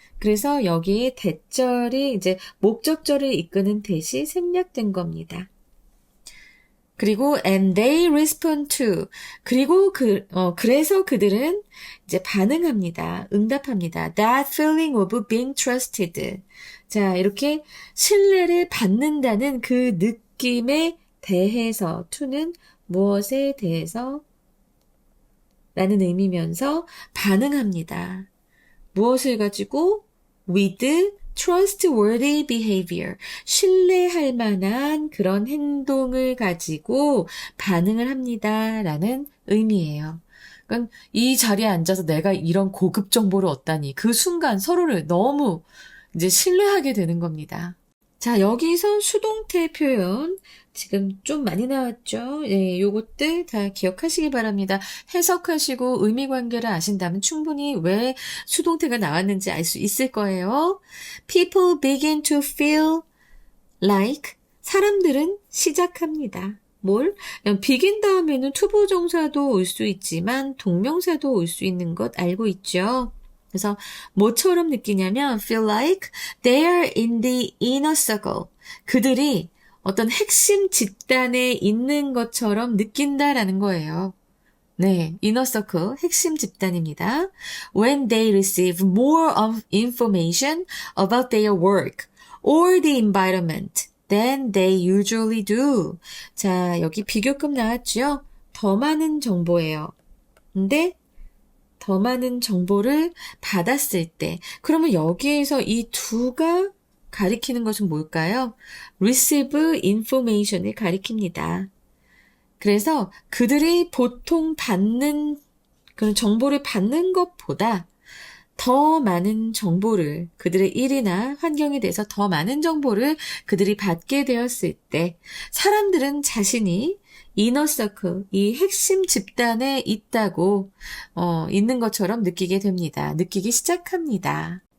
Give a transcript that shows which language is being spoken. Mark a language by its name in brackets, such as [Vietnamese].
[Korean] 그래서 여기에 대절이 이제 목적절을 이끄는 대시 생략된 겁니다. 그리고 [English] and they respond to [Korean] 그리고 그래서 그들은 이제 반응합니다. 응답합니다. [English] That feeling of being trusted. [Korean] 자, 이렇게 신뢰를 받는다는 그 느낌에 대해서 to는 무엇에 대해서 라는 의미면서 반응합니다. 무엇을 가지고 [English] with trustworthy behavior, [Korean] 신뢰할 만한 그런 행동을 가지고 반응을 합니다. 라는 의미예요. 그러니까 이 자리에 앉아서 내가 이런 고급 정보를 얻다니 그 순간 서로를 너무 이제 신뢰하게 되는 겁니다. 자, 여기서 수동태 표현 지금 좀 많이 나왔죠? 네, 요것들 다 기억하시기 바랍니다. 해석하시고 의미관계를 아신다면 충분히 왜 수동태가 나왔는지 알 수 있을 거예요. [English] People begin to feel like [Korean] 사람들은 시작합니다. 뭘? begin 다음에는 투부정사도 올 수 있지만 동명사도 올 수 있는 것 알고 있죠? 그래서 뭐처럼 느끼냐면 [English] feel like they are in the inner circle. [Korean] 그들이 어떤 핵심 집단에 있는 것처럼 느낀다라는 거예요. 네, inner circle, 핵심 집단입니다. [English] When they receive more of information about their work or the environment than they usually do. [Korean] 자, 여기 비교급 나왔죠? 더 많은 정보예요. 근데 더 많은 정보를 받았을 때 그러면 여기에서 이 두가 가리키는 것은 뭘까요? receive information을 가리킵니다. 그래서 그들이 보통 받는 그런 정보를 받는 것보다 더 많은 정보를 그들의 일이나 환경에 대해서 더 많은 정보를 그들이 받게 되었을 때 사람들은 자신이 이너서클, 이 핵심 집단에 있다고 있는 것처럼 느끼게 됩니다. 느끼기 시작합니다.